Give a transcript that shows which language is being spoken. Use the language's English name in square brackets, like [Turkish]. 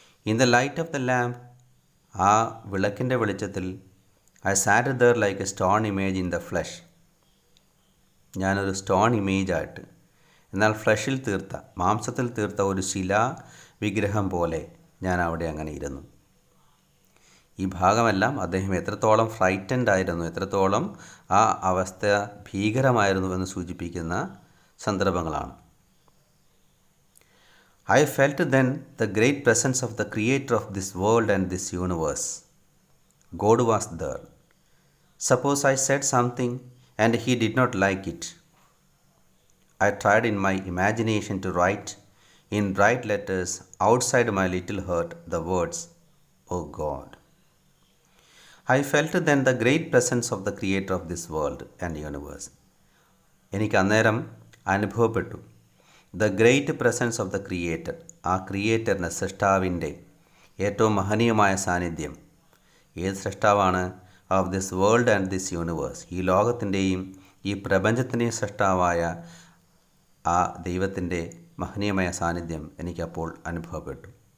[English] in the light of the lamp, [Malayalam] ആ വിളക്കിൻ്റെ വെളിച്ചത്തിൽ, [English] I sat there like a stone image in the flush, [Malayalam] ഞാനൊരു stone ഇമേജായിട്ട്, എന്നാൽ ഫ്ലഷിൽ തീർത്ത, മാംസത്തിൽ തീർത്ത ഒരു ശിലാ വിഗ്രഹം പോലെ ഞാൻ അവിടെ അങ്ങനെ ഇരുന്നു. ഈ ഭാഗമെല്ലാം അദ്ദേഹം എത്രത്തോളം ഫ്രൈറ്റൻഡ് ആയിരുന്നു, എത്രത്തോളം ആ അവസ്ഥ ഭീകരമായിരുന്നു എന്ന് സൂചിപ്പിക്കുന്ന സന്ദർഭങ്ങളാണ്. [English] I felt then the great presence of the creator of this world and this universe. God was there. Suppose I said something and he did not like it. I tried in my imagination to write in bright letters outside my little heart the words, "Oh God." I felt then the great presence of the creator of this world and universe. [Malayalam] എനിക്ക് അന്നേരം അനുഭവപ്പെട്ടു [English] the great presence of the creator, [Malayalam] ആ ക്രിയേറ്ററിന്, സൃഷ്ടാവിൻ്റെ ഏറ്റവും മഹനീയമായ സാന്നിധ്യം. ഏത് സൃഷ്ടാവാണ്? [English] of this world and this universe, [Malayalam] ഈ ലോകത്തിൻ്റെയും ഈ പ്രപഞ്ചത്തിൻ്റെയും സൃഷ്ടാവായ ആ ദൈവത്തിൻ്റെ മഹനീയമായ സാന്നിധ്യം എനിക്കപ്പോൾ അനുഭവപ്പെട്ടു.